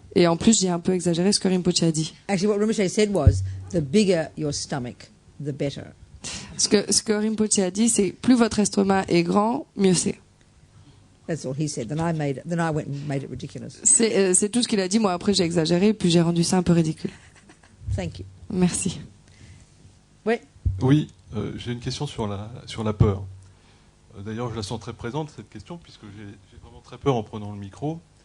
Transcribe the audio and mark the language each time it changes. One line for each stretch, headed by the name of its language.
French: Et en plus, j'ai un peu exagéré ce que Rinpoche a dit.
English: Actually, what Rinpoche said was, the bigger your stomach, the better.
French: Ce que Rinpoche a dit, c'est plus votre estomac est grand, mieux c'est.
English: That's all he said. Then I went and made it ridiculous.
French: C'est tout ce qu'il a dit. Moi, après, j'ai exagéré, puis j'ai rendu ça un peu ridicule.
English: Thank you.
French: Merci. Oui. Oui, j'ai une question sur la peur. D'ailleurs, je la sens très présente, cette question, puisque j'ai vraiment très peur en prenant le micro.